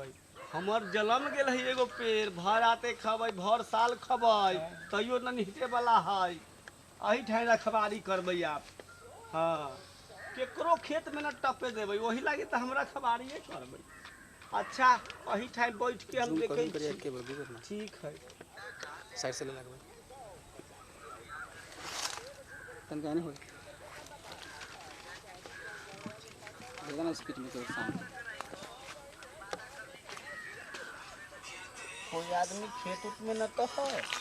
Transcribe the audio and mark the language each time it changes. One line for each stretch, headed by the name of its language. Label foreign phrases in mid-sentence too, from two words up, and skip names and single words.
Maithili: हमर जलम गेल है एगो पेड़, भर आते खबै, भर साल खबै तैयो न निहटे वाला है। अही ठाम रखबारी करबै आप। हाँ केकरो खेत में न टपे देबै, वही लागी तो हम रखबारिए करबै। अच्छा अही ठाम बैठ के हम देखै छी। ठीक है साइड से ले लगबै तन गाने होय देखना स्पीड में चल सामने। कोई आदमी खेत उत में न तो है।